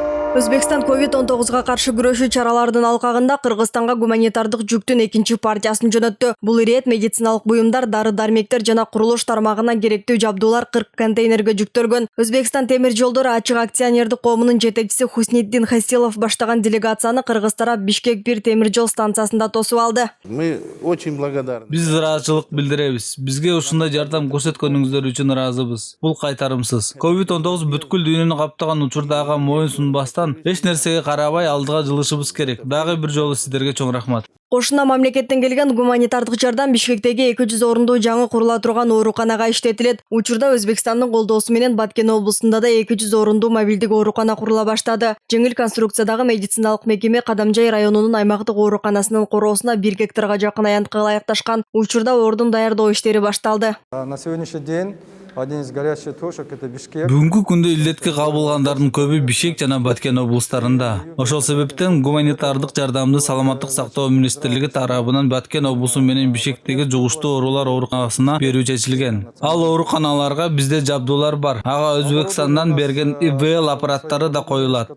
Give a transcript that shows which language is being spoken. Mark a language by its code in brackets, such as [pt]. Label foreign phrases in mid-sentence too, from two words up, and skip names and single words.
[ky] Өзбекстан COVID-19-га каршы күрөшүү чараларынын алкагында Кыргызстанга гуманитардык жүктүн экинчи партиясын жөнөттү. Бул ирет медициналык буюмдар, дары-дармектер жана курулуш тармагына керектүү жабдуулар 40 контейнерге жүктөлгөн. Өзбекстан темир жолдору ачык акционердик коомунун жетекчиси Хусниддин Хасилов баштаган делегацияны Кыргыз тарап Бишкек-1 темир жол станциясында тосуп алды. [ru] Мы очень благодарны. [ky] Биз ыраазычылык билдиребиз. Бизге ушундай жардам көрсөткөнүңүздөр үчүн ыраазыбыз. Бул кайтарымсыз. COVID-19 бүткүл дүйнөнү каптаган учурда ага моюн сунбастан эч нерсеге карабай алдыга жылышыбыз керек. Дагы бир жолу сиздерге чоң рахмат. Кошуна мамлекеттен келген гуманитардык жардам Бишкектеги 200 орундуу жаңы курула турган ооруканага иштетилет. Учурда Өзбекстандын колдоосу менен Баткен облусунда да 200 орундуу мобилдик оорукана курула баштады. Жеңил конструкциядагы медициналык мекеме Кадамжай районунун аймактык ооруканасынын короосуна 1 гектарга жакын аянтка ылайыкташкан. Учурда ордун даярдоо иштери башталды. [ru] На сегодняшний день один из горячих точек — это Бишкек. [ky] Бүгүнкү күндө илдетке кабылгандардын көбү Бишкек жана Баткен облустарында. Ошол себептен гуманитардык жардамды саламаттык сактоо министрлиги тарабынан Баткен облусу менен Бишкектеги жугуштуу оорулар ооруканасына берүү чечилген. Ал ооруканаларга бизде жабдуулар бар. Ага Өзбекстандан берген ИВЛ аппараттары да коюлат.